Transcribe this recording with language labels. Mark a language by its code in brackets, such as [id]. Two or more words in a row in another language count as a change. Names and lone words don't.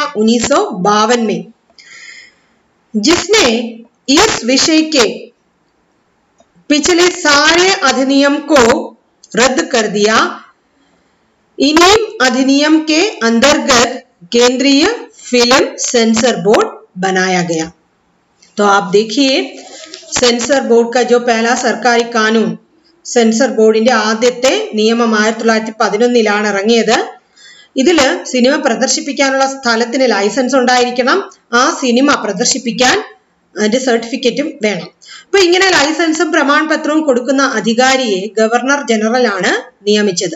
[hi] 1952 में, जिसने इस विषय के पिछले सारे अधिनियम को रद्द कर दिया। इन्हीं अधिनियम के अंतर्गत केंद्रीय फिल्म सेंसर बोर्ड बनाया गया। तो आप देखिए सेंसर बोर्ड का जो पहला सरकारी कानून, [ml] സെൻസർ ബോർഡിന്റെ ആദ്യത്തെ നിയമം 1911 ഇറങ്ങിയത്. ഇതിൽ സിനിമ പ്രദർശിപ്പിക്കാനുള്ള സ്ഥലത്തിന് ലൈസൻസ് ഉണ്ടായിരിക്കണം. ആ സിനിമ പ്രദർശിപ്പിക്കാൻ അതിന്റെ സർട്ടിഫിക്കറ്റും വേണം. അപ്പൊ ഇങ്ങനെ ലൈസൻസും പ്രമാണപത്രവും കൊടുക്കുന്ന അധികാരിയെ ഗവർണർ ജനറൽ ആണ് നിയമിച്ചത്.